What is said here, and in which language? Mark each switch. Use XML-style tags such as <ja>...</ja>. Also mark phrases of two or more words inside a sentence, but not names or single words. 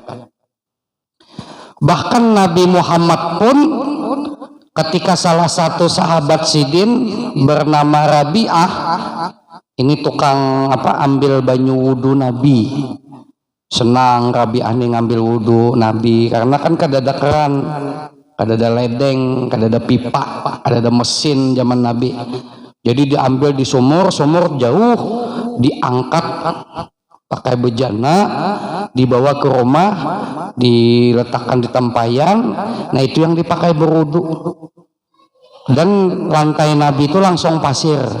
<id>Bahkan Nabi Muhammad pun ketika salah satu sahabat Sidin bernama Rabi'ah, ini tukang ambil banyu wudu Nabi.</id> <bjn>Senang Rabi'ah nih ngambil wudu Nabi karena kan kadada keran, kadada ledeng, kadada pipa, kadada mesin zaman Nabi.</bjn> <id>Jadi diambil di sumur jauh, diangkat pakai bejana, dibawa ke rumah, diletakkan di tempayan. Nah, itu yang dipakai berwudu. Dan lantai Nabi itu langsung pasir.</id>